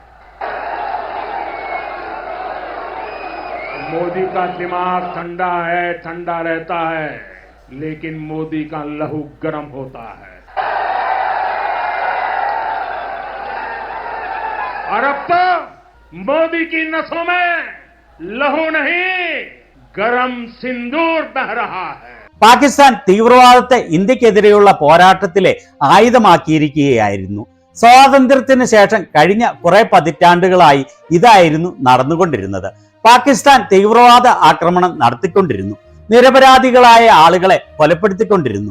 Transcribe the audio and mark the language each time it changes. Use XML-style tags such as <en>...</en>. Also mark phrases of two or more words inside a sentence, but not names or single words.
<hi>मोदी का दिमाग ठंडा है, ठंडा रहता है, लेकिन मोदी का लहू गर्म होता है। और अब तो मोदी की नसों में लहू नहीं, गरम सिंदूर बह रहा है।</hi> <ml>പാകിസ്ഥാൻ തീവ്രവാദത്തെ ഇന്ത്യക്കെതിരെയുള്ള പോരാട്ടത്തിലെ ആയുധമാക്കിയിരിക്കുകയായിരുന്നു. സ്വാതന്ത്ര്യത്തിന് ശേഷം കഴിഞ്ഞ കുറെ പതിറ്റാണ്ടുകളായി ഇതായിരുന്നു നടന്നുകൊണ്ടിരുന്നത്. പാകിസ്ഥാൻ തീവ്രവാദ ആക്രമണം നടത്തിക്കൊണ്ടിരുന്നു, നിരപരാധികളായ ആളുകളെ കൊലപ്പെടുത്തിക്കൊണ്ടിരുന്നു.</ml>